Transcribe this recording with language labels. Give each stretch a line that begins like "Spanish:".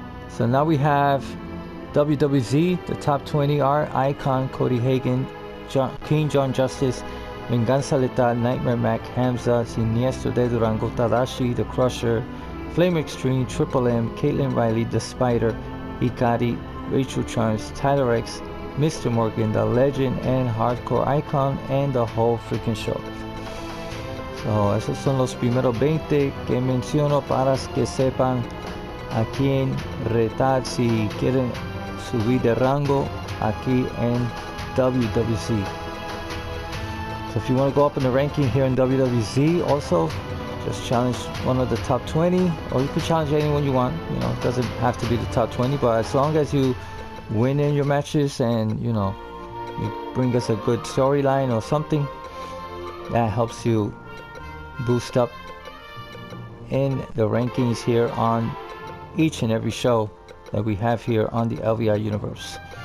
English: So now we have WWZ, the top 20 are Icon, Cody Hagan, King John Justice, Venganza Letal, Nightmare Mac, Hamza, Siniestro de Durango, Tadashi, The Crusher, Flame Extreme, Triple M, Caitlin Riley, The Spider, Hikari, Rachel Charms, Tyler X, Mr. Morgan, The Legend, and Hardcore Icon, and the whole freaking show.
Spanish: So esos son los primeros 20 que menciono para que sepan a quién retar si quieren subir de rango aquí en WWC.
English: So if you want to go up in the ranking here in WWZ, also just challenge one of the top 20, or you can challenge anyone you want. You know, it doesn't have to be the top 20, but as long as you win in your matches and you know you bring us a good storyline or something, that helps you boost up in the rankings here on each and every show that we have here on the LVI universe.